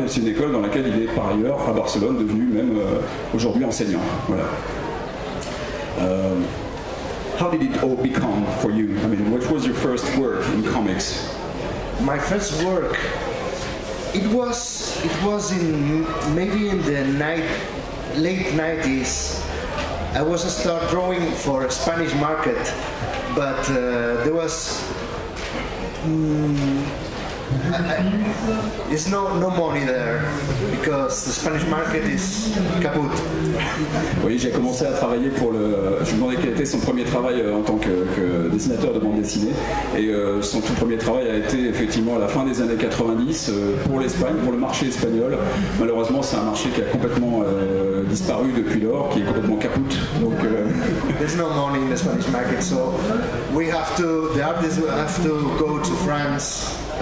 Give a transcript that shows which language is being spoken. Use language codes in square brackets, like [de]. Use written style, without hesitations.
[fr] C'est une école dans laquelle il est par ailleurs à Barcelone devenu même aujourd'hui enseignant. Voilà. [en] How did it all become for you? I mean, what was your first work in comics? My first work, it was maybe in the late 90s. I was start drawing for a Spanish market, but there was there's no money there because the Spanish market is kaput. [fr] Oui, j'ai commencé à travailler pour je me demandais quel était son premier travail en tant que dessinateur de bande dessinée. Et son tout premier travail a été effectivement à la fin des années 90 pour l'Espagne, pour le marché espagnol. Malheureusement, c'est un marché qui a complètement disparu depuis lors, qui est complètement kaput. Donc, [en] there's no money in the Spanish market, so the artists have to go to France.